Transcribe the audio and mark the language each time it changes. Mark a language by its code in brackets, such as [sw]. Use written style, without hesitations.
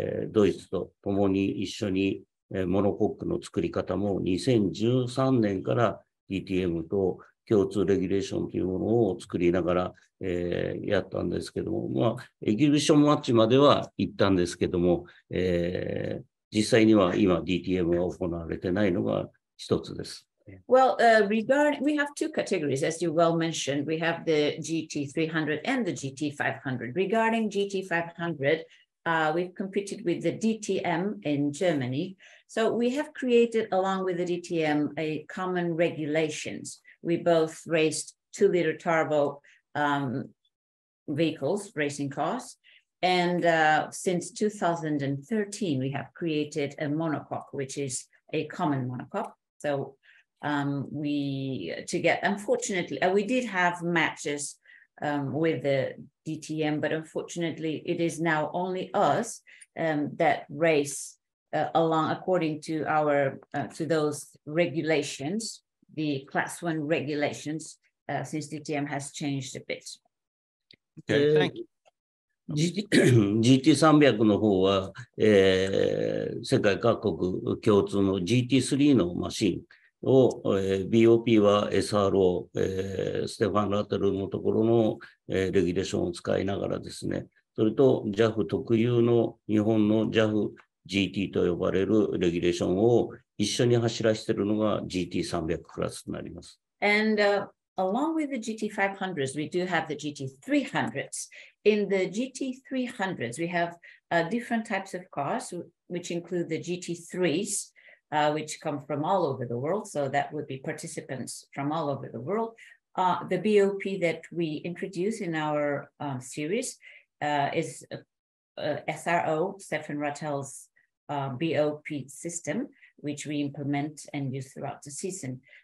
[ja] ドイツと共に一緒にモノコックの作り方も2013年からDTM と共通レギュレーションというものを作りながら、やったんですけども、まあ、エキシビションマッチまでは行ったんですけども、実際には今 DTM が行われてないのが一つです。 [en] Well, we have two categories, as you well mentioned. We have the GT300 and the GT500. Regarding GT500, we've competed with the DTM in Germany. So we have created, along with the DTM, a common regulations. We both raced 2-liter turbo vehicles, racing cars. And since 2013, we have created a monocoque, which is a common monocoque. So unfortunately, we did have matches with the DTM, but unfortunately, it is now only us that race according to to those regulations, the Class 1 regulations, since DTM has changed a bit. Okay, thank you. [ja] GT300 の方は、世界各国共通の GT3 のマシンを、BOP は SRO、ステファン・ラテルのところの、レギュレーションを使いながらですね、それと JAF 特有の日本の JAF-GT と呼ばれるレギュレーションを一緒に走らせているのが GT300 クラスとなります。 [en] And along with the GT500s, we do have the GT300s. In the GT300s, we have different types of cars, which include the GT3s, which come from all over the world. So that would be participants from all over the world. The BOP that we introduce in our series is SRO, Stefan Rattel's BOP system, which we implement and use throughout the season.